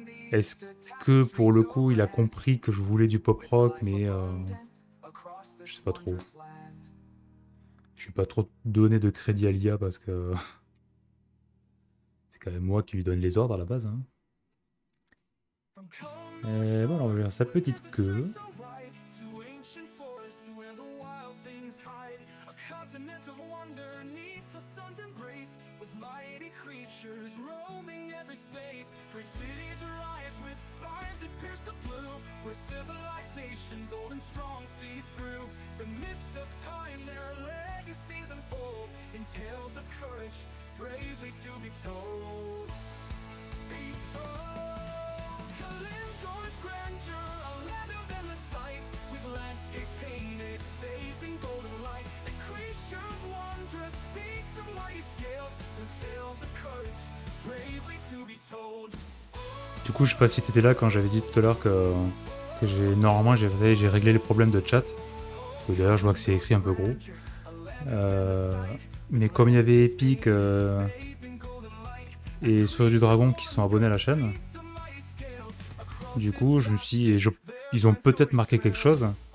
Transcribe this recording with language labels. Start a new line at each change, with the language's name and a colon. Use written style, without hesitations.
French: Est-ce que pour le coup, il a compris que je voulais du pop rock, mais je sais pas trop. Je vais pas trop donner de crédit à l'IA parce que c'est quand même moi qui lui donne les ordres à la base. Hein. Et voilà, on va faire sa petite queue.
English: To ancient forests where the wild things hide, a continent of wonder neath the sun's embrace, with mighty creatures roaming every space. Great cities rise with spires that pierce the blue, where civilizations old and strong see through the mists of time. Their legacies unfold in tales of courage, bravely to be told. Be told. Kalimdor's grandeur, a land of endless sight, with landscapes painted, bathed in golden light, and creatures wondrous, beasts of mighty scale, and tales of courage, bravely to be told.
French: Du coup, je sais pas si t'étais là quand j'avais dit tout à l'heure que normalement j'ai réglé les problèmes de chat. D'ailleurs, je vois que c'est écrit un peu gros. Mais comme il y avait Epic et Sur du Dragon qui sont abonnés à la chaîne, du coup, je me suis dit, ils ont peut-être marqué quelque chose.